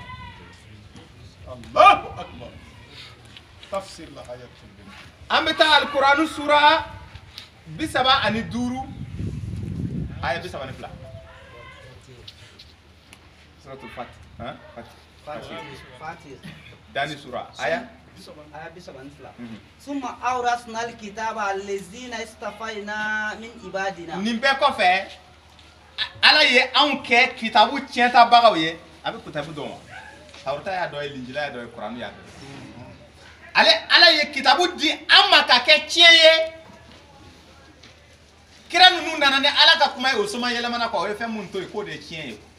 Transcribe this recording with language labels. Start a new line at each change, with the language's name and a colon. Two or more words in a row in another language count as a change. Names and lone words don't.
Arabic: الله أكبر
Bambara: tafsir la ayat an bɛ taa Kurana sura 75 aya 72 suratul Fatih dani sura aya
Arabic: ثم أورثنا الكتاب الذين اصطفينا من عبادنا
Bambara: nin bɛɛ kɔfɛ ala ye anw kɛ kitabu tiɲɛtabagaw ye a bɛ kitabu dɔn wa tawurata y'a dɔ ye linjila y'a dɔ ye kuranu y'a dɔ ye ala ye kitabu di an ma ka kɛ tiɲɛ ye kira ninnu nana ni ala ka kuma ye o soma yɛlɛmana kɔ o ye fɛn mun to yen k'o de ye tiɲɛ